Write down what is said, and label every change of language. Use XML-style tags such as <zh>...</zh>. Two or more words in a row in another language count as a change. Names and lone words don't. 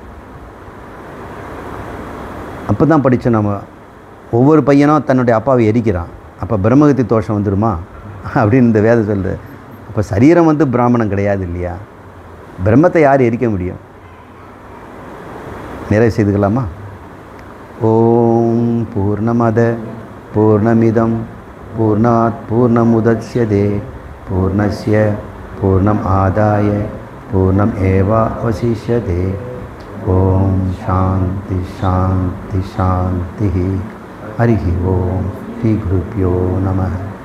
<ta>அப்போ தான் படித்தோம் நம்ம, ஒவ்வொரு பையனும் தன்னுடைய அப்பாவை எரிக்கிறான், அப்போ பிரம்மஹத்தி தோஷம் வந்துடுமா அப்படின்னு இந்த வேதம் சொல்லுது. அப்போ சரீரம் வந்து பிராமணம் கிடையாது இல்லையா? பிரம்மத்தை யார் எரிக்க முடியும்? நிறைவு செய்துக்கலாமா?</ta> <sa>ॐ पूर्णमद पूर्णमिदम् पूर्णात् पूर्णमुदच्यते पूर्णस्य पूर्णम् आदाय पूर्णम् एवावशिष्यते. ॐ शान्ति शान्ति शान्ति. हरि ॐ. श्री गुरुभ्यो नम.</sa>